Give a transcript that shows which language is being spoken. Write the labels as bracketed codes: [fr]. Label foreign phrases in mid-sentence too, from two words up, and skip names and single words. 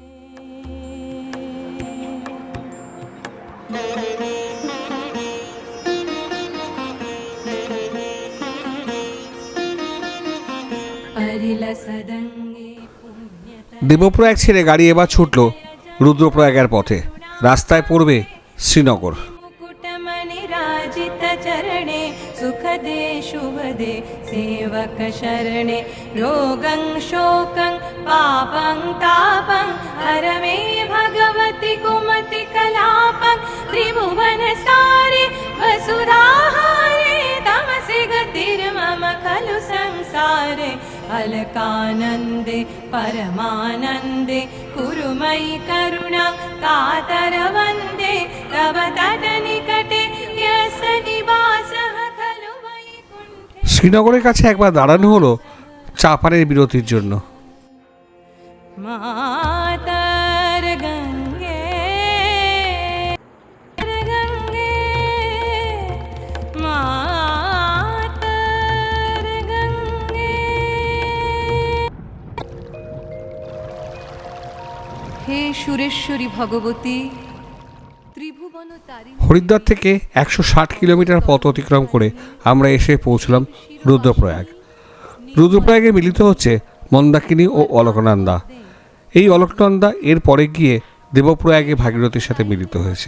[bn] দেবপ্রয়াগ ছেড়ে গাড়ি এবার ছুটল রুদ্রপ্রয়াগের পথে। রাস্তায় পড়বে শ্রীনগর। [sa] चरणे सुखदे शुभदे सेवक शरणे रोगं शोकं पापं तापं हर मे भगवति कुमति कलापं त्रिभुवन सारे वसुधाहारे तमसि गतिर्मम खलु संसारे अलकानन्दे परमानन्दे कुरु मयि करुणा कातर वन्दे तव तटनिकटे यस्य निवासः खलु वैकुण्ठे। [bn] শ্রীনগরের কাছে একবার দাঁড়ানো হলো চা পানের বিরতির জন্য। [sa] मातर गंगे गंगे मातर गंगे। हे সুরেশ্বরী ভগবতী ত্রিভুবন তারিণী। [bn] হরিদ্বার থেকে 160 কিলোমিটার পথ অতিক্রম করে আমরা এসে পৌঁছলাম রুদ্রপ্রয়াগ। রুদ্রপ্রয়াগে মিলিত হচ্ছে মন্দাকিনী ও অলকনন্দা। এই অলকনন্দা এর পরে গিয়ে দেবপ্রয়াগে ভাগীরথীর সাথে মিলিত হয়েছে।